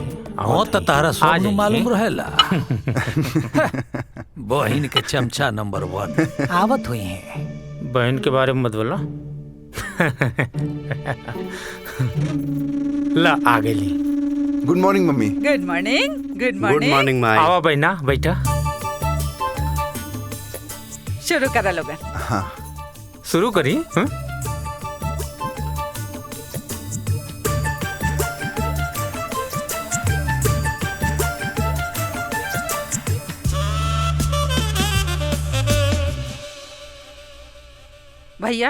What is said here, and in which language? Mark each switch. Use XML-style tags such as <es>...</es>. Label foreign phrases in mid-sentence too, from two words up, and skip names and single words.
<bho>हाँ तो तारा सब मालूम रहेला। बहन के चमचा नंबर 1 आवत हुई है। बहन के बारे में मत बोलो। ला आ गई।</bho> <en>good morning मम्मी। good morning. good morning. good morning माई।</en> <bho>आवा बहना बैठा। शुरू करा लोगन। हाँ शुरू करी। भैया</bho>